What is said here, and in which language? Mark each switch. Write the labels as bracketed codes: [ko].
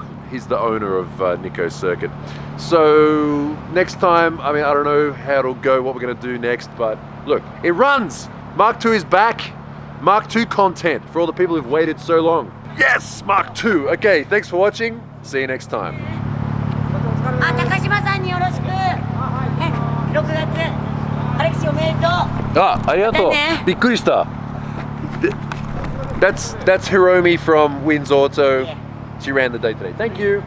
[en] He's the owner of Nikko Circuit. So next time, I mean, I don't know how it'll go, what we're gonna do next, but look, it runs. Mark II is back. Mark II content for all the people who've waited so long. Yes, Mark II. Okay, thanks for watching. See you next time. [ja] 高島さんによろしく。 6月、アレクシおめでとう。ありがとう。びっくりした。 [en] That's Hiromi from Wins Auto. Yeah. She ran the day today. Thank you.